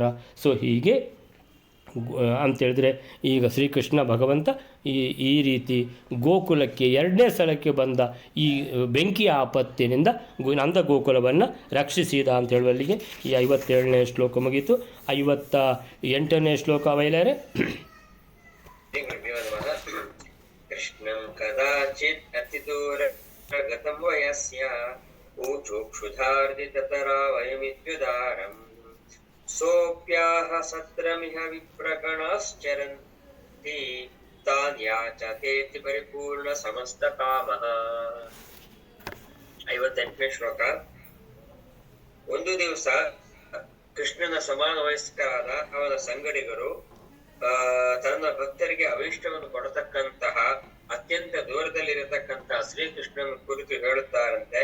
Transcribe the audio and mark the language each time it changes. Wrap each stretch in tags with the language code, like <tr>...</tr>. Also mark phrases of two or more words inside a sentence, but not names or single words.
<kn>ಸೊ ಹೀಗೆ ಅಂತೇಳಿದ್ರೆ ಈಗ ಶ್ರೀಕೃಷ್ಣ ಭಗವಂತ ಈ ರೀತಿ ಗೋಕುಲಕ್ಕೆ 2ನೇ ಸಲಕ್ಕೆ ಬಂದ ಈ ಬೆಂಕಿಯ ಆಪತ್ತಿನಿಂದ ನಂದ ಗೋಕುಲವನ್ನು ರಕ್ಷಿಸಿದ ಅಂತ ಹೇಳುವಲ್ಲಿಗೆ ಈ 57ನೇ ಶ್ಲೋಕ ಮುಗೀತು. 58ನೇ ಶ್ಲೋಕ ವೈಲಾರೆ.</kn> <sa>कृष्णं कदाचित् अतिदूरगतं वयस्य ऊचुक्षुधार्दिततरा वयमित्युदारम् सोऽप्याह सत्रमिह विप्रगणाश्चरन्ति तान् याचतेति ಪರಿಪೂರ್ಣ ಸಮಸ್ತ ಕಾಮಃ.</sa> <kn>58ನೇ ಶ್ಲೋಕ. ಒಂದು ದಿವಸ ಕೃಷ್ಣನ ಸಮಾನ ವಯಸ್ಕರಾದ ಅವನ ಸಂಗಡಿಗರು ತನ್ನ ಭಕ್ತರಿಗೆ ಅವಿಷ್ಟವನ್ನು ಕೊಡತಕ್ಕಂತಹ ಅತ್ಯಂತ ದೂರದಲ್ಲಿರತಕ್ಕಂತಹ ಶ್ರೀಕೃಷ್ಣನ ಕುರಿತು ಹೇಳುತ್ತಾರಂತೆ.</kn>